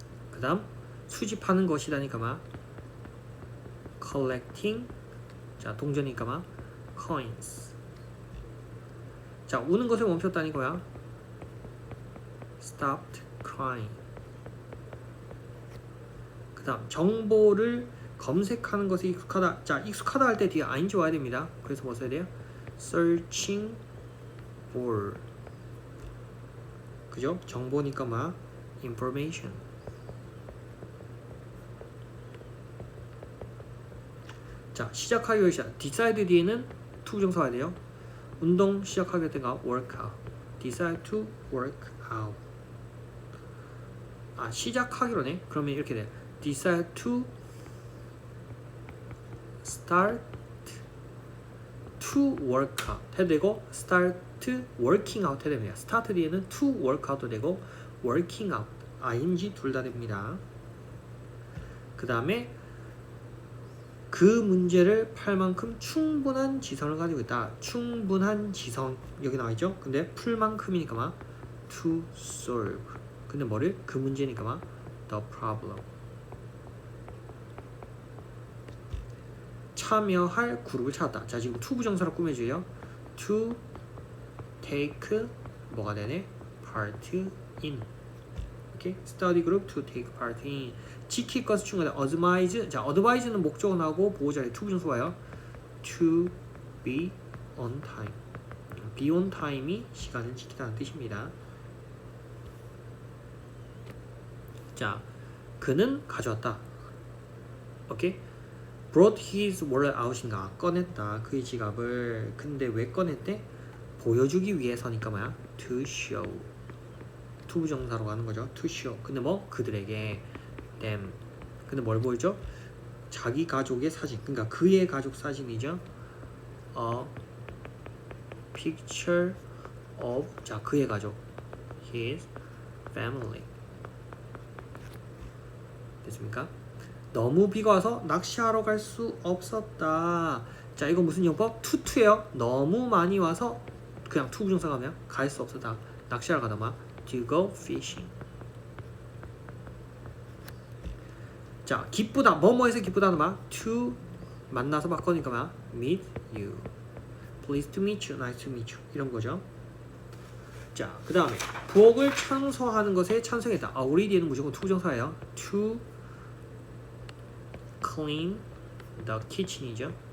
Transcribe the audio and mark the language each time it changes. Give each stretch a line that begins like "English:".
Korean: 그 다음 수집하는 것이라니까 막 collecting 자 동전이니까 막 coins 자 우는 것을 멈췄다는 거야.
English: stopped crying.
Korean: 그 다음 정보를 검색하는 것에 익숙하다. 자 익숙하다 할 때 뒤에 ing 와야 됩니다. 그래서 뭐 써야 돼요?
English: searching for 그죠?
Korean: 정보니까 막 information. 자 시작하기 위해 시작. decide 뒤에는 to 부정사 와야 돼요. 운동 시작하게 된가 work out.
English: decide to work out.
Korean: 아 시작하기로네. 그러면 이렇게 돼.
English: decide to start to work out
Korean: 해도 되고
English: start working out
Korean: 해도 됩니다. start 뒤에는 to work out도 되고 working out ing 둘 다 됩니다. 그 다음에 그 문제를 팔 만큼 충분한 지성을 가지고 있다. 충분한 지성 여기 나와있죠. 근데 풀 만큼이니까 막
English: to solve.
Korean: 근데 뭐를? 그 문제니까 막
English: the problem.
Korean: 참여할 그룹을 찾았다. 자 지금 to 부정사로 꾸며줘요. to take 뭐가 되네?
English: part in. 오케이? study group to take part in.
Korean: 지킬 것을 충분하다. advise. 자 advise는 목적어 나오고 보호자리 to 부정사 와요.
English: to be on time. be on time
Korean: 이 시간을 지키다는 뜻입니다. 자 그는 가져왔다. 오케이?
English: brought his wallet out
Korean: 인가 꺼냈다. 그의 지갑을. 근데 왜 꺼냈대? 보여주기 위해서니까 뭐야?
English: to show.
Korean: to 부정사로 가는 거죠. to show. 근데 뭐? 그들에게 them. 근데 뭘 보여줘? 자기 가족의 사진. 그러니까 그의 가족 사진이죠.
English: A picture of
Korean: 자 그의 가족.
English: his family.
Korean: 됐습니까? 너무 비가 와서 낚시하러 갈 수 없었다. 자 이거 무슨 용법? 투투예요. 너무 많이 와서 그냥 투 부정사가 하면 갈 수 없었다. 낚시하러 가다 막
English: to go fishing.
Korean: 자 기쁘다. 뭐뭐해서 기쁘다는 막 to 만나서 바꾸니까 막
English: meet you. pleased to meet you. nice to meet you. 이런 거죠.
Korean: 자 그 다음에 부엌을 청소하는 것에 찬성했다. 아 우리 뒤에는 무조건 to 부정사예요.
English: to clean the kitchen이죠.